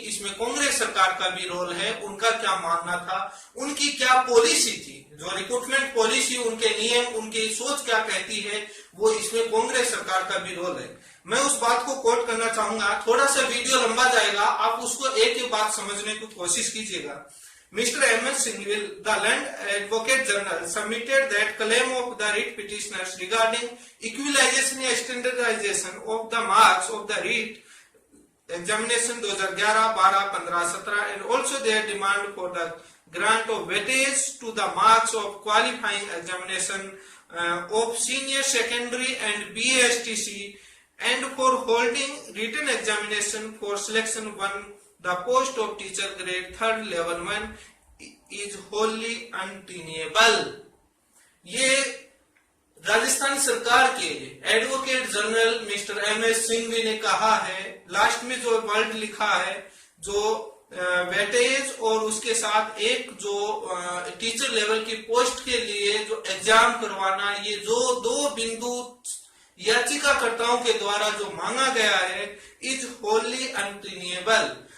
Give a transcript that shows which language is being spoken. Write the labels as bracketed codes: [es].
[hi] इसमें कांग्रेस सरकार का भी रोल है, उनका क्या मानना था, उनकी क्या पॉलिसी थी, जो रिक्रूटमेंट पॉलिसी, उनके नियम, उनकी सोच क्या कहती है, वो इसमें कांग्रेस सरकार का भी रोल है। मैं उस बात को कोट करना चाहूंगा। थोड़ा सा वीडियो लंबा जाएगा, आप उसको एक ही बात समझने की कोशिश कीजिएगा। [en] Mr. MS Singhvi, the Land Advocate General, submitted that claim of the writ petitioners regarding equalization and standardization of the marks of the writ examination 2011, 12, 15, 17 and also their demand for the grant of weightage to the marks of qualifying examination of senior secondary and BSTC and for holding written examination for selection 1 the post of teacher grade 3rd level 1 is wholly untenable। [hi] ये राजस्थान सरकार के advocate general mister MS Singhvi ने कहा है। Last में जो word लिखा है, जो वेटेज और उसके साथ एक जो टीचर लेवल की पोस्ट के लिए जो एग्जाम करवाना, ये जो 2 बिंदु याचिकाकर्ताओं के द्वारा जो मांगा गया है, [en] Is wholly unattainable.